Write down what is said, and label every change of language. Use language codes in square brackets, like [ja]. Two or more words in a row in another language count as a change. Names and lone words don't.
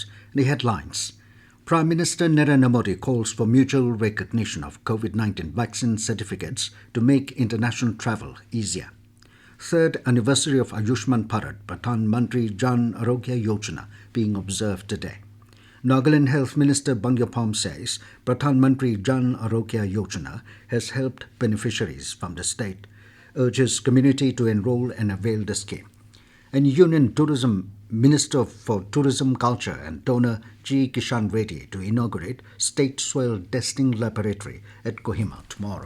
[en] The headlines. Prime Minister Narendra Modi calls for mutual recognition of COVID-19 vaccine certificates to make international travel easier. Third anniversary of Ayushman Bharat, Pradhan Mantri Jan Aarogya Yojana being observed today. Nagaland Health Minister Phom says Pradhan Mantri Jan Aarogya Yojana has helped beneficiaries from the state, urges community to enroll and avail the scheme. And Union Tourism Minister for Tourism, Culture and Donor Kishan Reddy to inaugurate State Soil Testing Laboratory at Kohima tomorrow.